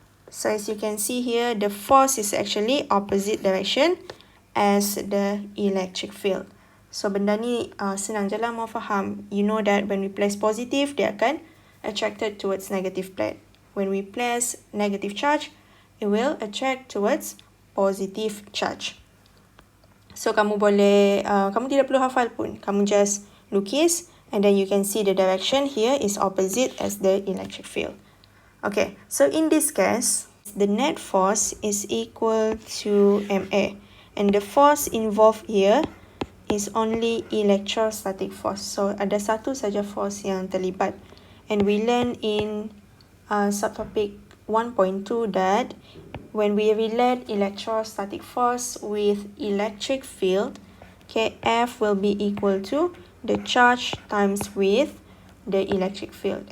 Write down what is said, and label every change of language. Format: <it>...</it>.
<en>So as you can see here, the force is actually opposite direction as the electric field. So</en> <ms>benda ni senang je lah mau faham.</ms> <en>You know that when we place positive,</en> <ms>dia akan</ms> <en>attracted towards negative plate. When we place negative charge, it will attract towards positive charge.</en> <ms>So kamu boleh, kamu tidak perlu hafal pun. Kamu</ms> <en>just</en> <ms>lukis</ms> <en>and then you can see the direction here is opposite as the electric field. Okay, so in this case, the net force is equal to MA. And the force involved here is only electrostatic force.</en> <ms>So ada satu saja force yang terlibat.</ms> <en>And we learn in subtopic 1.2 that when we relate electrostatic force with electric field, okay, F will be equal to the charge times with the electric field.</en>